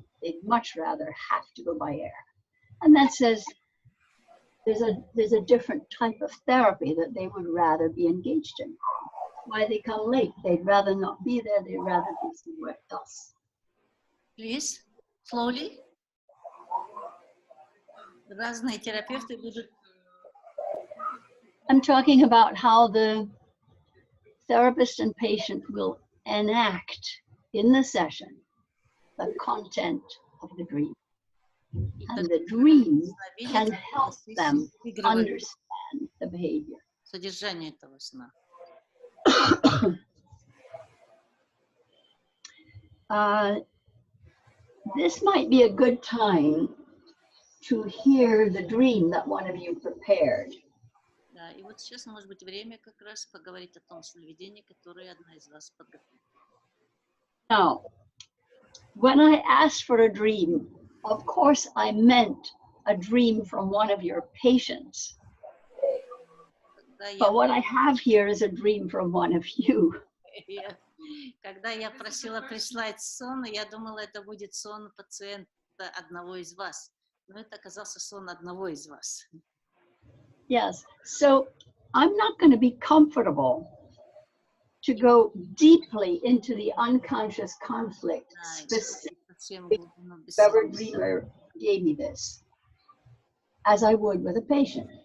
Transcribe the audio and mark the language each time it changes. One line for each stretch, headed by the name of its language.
English: They'd much rather have to go by air. And that says there's a different type of therapy that they would rather be engaged in. Why they come late? They'd rather not be there. They'd rather be somewhere else. Please, slowly.
Russian: Разные терапевты будут.
English: I'm talking about how the therapist and patient will enact in the session the content of the dream. And the dream can help them understand the behavior.
Russian: Содержание этого сна.
English: This might be a good time to hear the dream that one of you prepared.
Russian: Да, и вот сейчас может быть время как раз поговорить о том сновидении, которое одна из вас подготовила.
English: Now, when I asked for a dream Of course, I meant a dream from one of your patients. But what I have here is a dream from one of you.
Russian: Когда я просила прислать сон, я думала, это будет сон пациента одного из вас. Но это оказался сон одного из вас.
English: Yes, so I'm not going to be comfortable to go deeply into the unconscious conflict, specifically whoever dreamer gave me this, as I would with a patient.